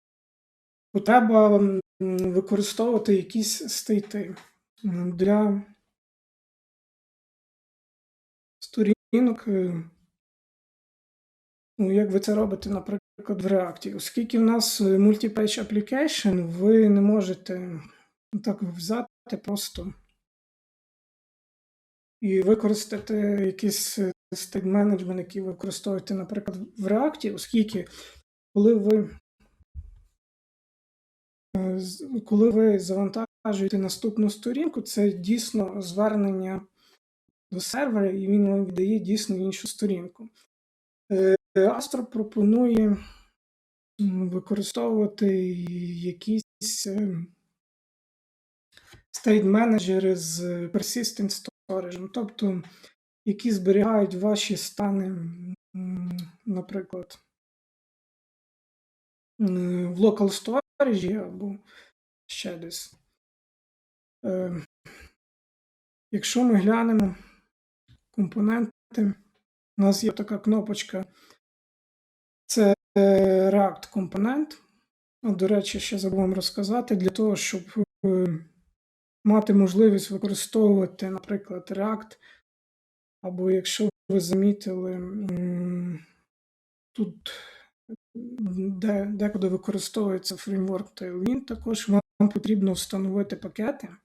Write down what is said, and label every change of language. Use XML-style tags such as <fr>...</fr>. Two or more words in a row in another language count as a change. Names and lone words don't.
<uk>потреба використовувати якісь стейти для сторінок, ну, як ви це робите, наприклад, в React. Оскільки в нас</uk> <en>multi-page application,</en> <uk>ви не можете так взяти просто і використати якийсь</uk> <en>state management,</en> <uk>який ви використовуєте, наприклад, в React, оскільки коли ви завантажуєте наступну сторінку, це дійсно звернення до сервера, і він вам віддає дійсно іншу сторінку. Astro пропонує використовувати якісь state менеджери з</uk> <en>persistent storage,</en> <uk>тобто які зберігають ваші стани, наприклад, в</uk> <en>local storage</en> <uk>або ще десь. Якщо ми глянемо компоненти, у нас є така кнопочка, це React компонент. До речі, ще забув вам розказати, для того, щоб мати можливість використовувати, наприклад, React, або якщо ви замітили, тут декуди використовується фреймворк Tailwind, також вам потрібно встановити пакети.</uk>